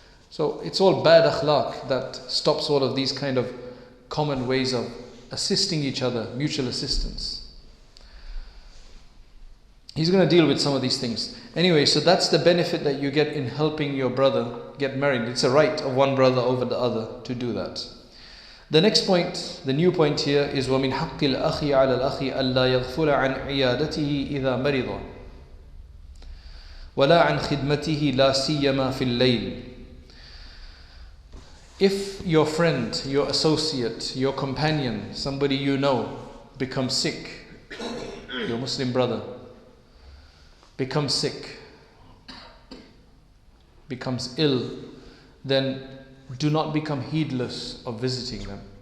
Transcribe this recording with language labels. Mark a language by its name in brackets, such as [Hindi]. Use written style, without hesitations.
[English] So it's all bad akhlaq that stops all of these kind of common ways of assisting each other, mutual assistance. He's going to deal with some of these things. Anyway, so that's the benefit that you get in helping your brother get married. It's a right of one brother over the other to do that. The next point, the new point here is [Arabic] وَمِنْ حَقِّ الْأَخِ عَلَى الْأَخِ أَلَّا يَغْفُلَ عَنْ عِيَادَتِهِ إِذَا مَرِضَ وَلَا عَنْ خِدْمَتِهِ لَا سِيَّمَا فِي اللَّيْلِ. [English] If your friend, your associate, your companion, somebody you know becomes sick, your Muslim brother becomes sick, becomes ill, then do not become heedless of visiting them.